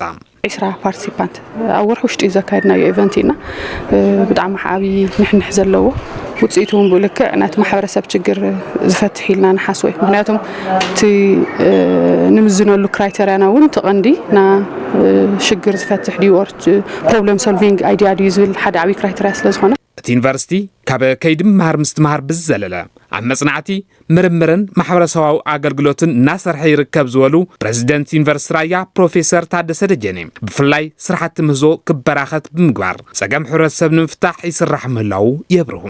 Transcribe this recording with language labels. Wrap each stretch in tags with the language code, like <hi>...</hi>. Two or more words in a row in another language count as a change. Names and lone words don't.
<ti>20</ti> <en>participant hour</en> <ti>ውሽጢ ዘካይድናዮ ኢቨንት ኢና ብጣዕሚ ዓቢ ንሕንሕ ዘለዎ ውጽኢቱን ብልክዕ ናት ማሕበረሰብ ችግር ዝፈትሕ ኢልና ንሓስቦ ምክንያቱም እቲ ንምዝነሉ ክራይቴሪያና እውን ተቐንዲ ና ሽግር ዝፈትሕ ዲወር</ti> <en>problem solving idea</en> <ti>ዲ ዝብል ሓደ ዓቢ ክራይቴሪያ ስለ ዝኾነ እቲ ዩኒቨርሲቲ ካብ ከይዲ ምምሃር ምስትምሃር ብዝዘለለ ኣብ መጽናዕቲ ምርምርን ማሕበረሰባዊ ኣገልግሎትን እናሰርሐ ይርከብ ዝበሉ ፕሬዚደንት ዩኒቨርሲቲ ራያ ፕሮፌሰር ታደሰ ደጀኔ ብፍላይ ስራሕቲ ምህዞ ክበራኸት ብምግባር ጸገም ሕብረተሰብ ንምፍታሕ ይስራሕ ምህላው የብርሁም</ti>